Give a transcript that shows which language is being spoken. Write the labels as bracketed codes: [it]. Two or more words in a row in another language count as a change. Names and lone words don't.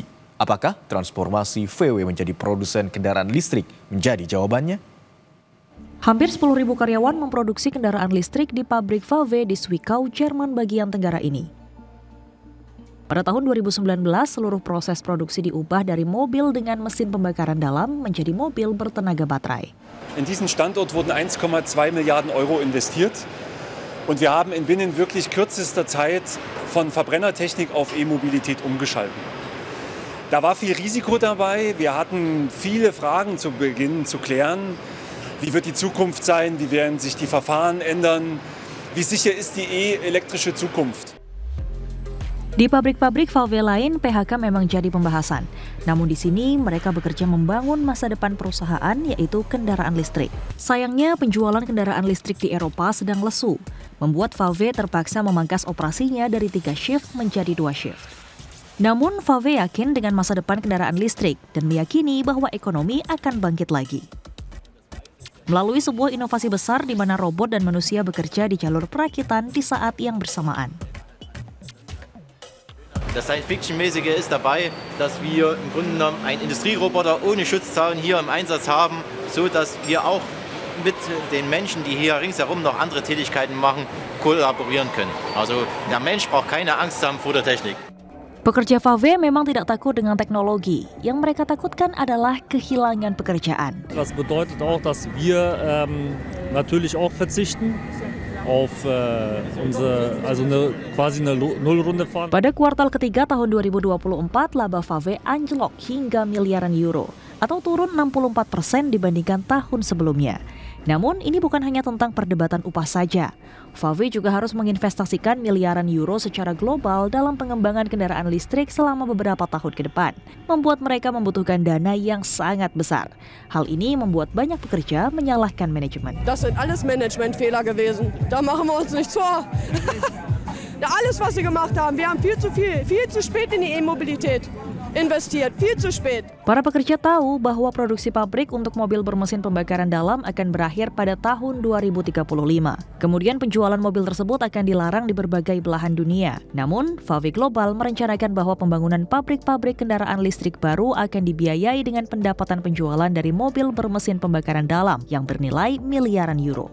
[id] Apakah transformasi VW menjadi produsen kendaraan listrik menjadi jawabannya? Hampir 10.000 karyawan memproduksi kendaraan listrik di pabrik VW di Zwickau, Jerman bagian tenggara ini. Pada tahun 2019, seluruh proses produksi diubah dari mobil dengan mesin pembakaran dalam menjadi mobil bertenaga baterai. [de] In diesen Standort wurden 1,2 Milliarden Euro investiert und wir haben in binnen wirklich kürzester Zeit von Verbrennertechnik auf E-Mobilität umgeschalten. Da war viel Risiko dabei, wir hatten viele Fragen zu Beginn zu klären. Wie wird die Zukunft sein, wie werden sich die Verfahren ändern, wie sicher ist die elektrische Zukunft? [id] Di pabrik-pabrik VW lain, PHK memang jadi pembahasan. Namun di sini mereka bekerja membangun masa depan perusahaan, yaitu kendaraan listrik. Sayangnya penjualan kendaraan listrik di Eropa sedang lesu, membuat VW terpaksa memangkas operasinya dari 3 shift menjadi 2 shift. Namun VW yakin dengan masa depan kendaraan listrik dan meyakini bahwa ekonomi akan bangkit lagi. Melalui sebuah inovasi besar di mana robot dan manusia bekerja di jalur perakitan di saat yang bersamaan. [de] Das Science-Fiction-mäßige ist dabei, dass wir im Grunde genommen einen Industrieroboter ohne Schutzzaun hier im Einsatz haben, so dass wir auch mit den Menschen, die hier ringsherum noch andere Tätigkeiten machen, kollaborieren können. Also der Mensch braucht keine Angst haben vor der Technik. [id] Pekerja VW memang tidak takut dengan teknologi. Yang mereka takutkan adalah kehilangan pekerjaan. [de] Das bedeutet auch, dass wir natürlich auch verzichten auf quasi eine Nullrunde fahren. [id] Pada kuartal ketiga tahun 2024, laba VW anjlok hingga miliaran euro atau turun 64% dibandingkan tahun sebelumnya. Namun ini bukan hanya tentang perdebatan upah saja. VW juga harus menginvestasikan miliaran euro secara global dalam pengembangan kendaraan listrik selama beberapa tahun ke depan, membuat mereka membutuhkan dana yang sangat besar. Hal ini membuat banyak pekerja menyalahkan manajemen. [de] Das sind alles Managementfehler gewesen. Da machen wir uns nichts vor. Alles, was sie gemacht haben, wir haben viel zu spät in die E-Mobilität investiert, viel zu spät. [id] Para pekerja tahu bahwa produksi pabrik untuk mobil bermesin pembakaran dalam akan berakhir pada tahun 2035. Kemudian penjualan mobil tersebut akan dilarang di berbagai belahan dunia. Namun, VW Global merencanakan bahwa pembangunan pabrik-pabrik kendaraan listrik baru akan dibiayai dengan pendapatan penjualan dari mobil bermesin pembakaran dalam yang bernilai miliaran euro.